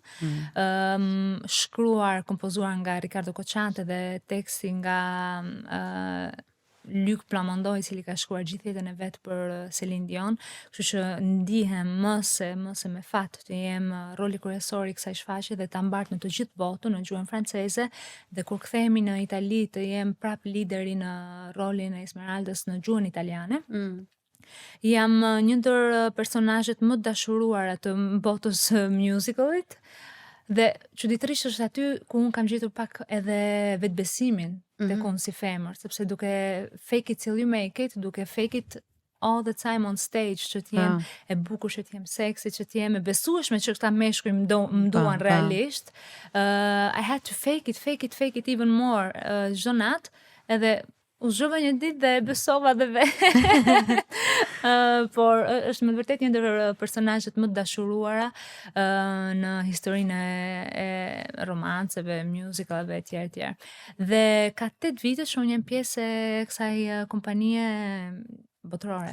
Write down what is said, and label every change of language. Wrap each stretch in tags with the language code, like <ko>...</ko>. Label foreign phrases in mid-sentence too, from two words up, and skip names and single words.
<sq>Shkruar, kompozuar nga Ricardo Cocciante dhe teksti nga Luc Plamondon, i cili ka shkruar gjithë jetën e vet për Celine Dion, kështu që ndihem më se me fat të jem roli kryesor i kësaj shfaqje dhe ta mbart në të gjithë botën në gjuhën franceze dhe kur kthehemi në Itali të jem prap lideri në rolin e Esmeraldës në gjuhën italiane. Jam një ndër personazhet më dashuruara të botës musicalit dhe çuditërisht është aty ku unë kam gjetur pak edhe vetbesimin tek unë si femër, sepse duke</sq> <en>fake it till you make it,</en> <sq>duke</sq> <en>fake it all the time on stage,</en> <sq>që t'jem e bukur, që t'jem seksi, që t'jem e besueshme që këta meshkuj më duan realisht.</sq> <en>I had to fake it even more</en> <sq>çdo natë, edhe u zhova një ditë dhe besova dhe por është me vërtet një ndër personazhet më të dashuruara në historinë e romanceve, musicaleve etj. Dhe ka 8 vite që unë jam pjesë e kësaj kompanie botërore.</sq>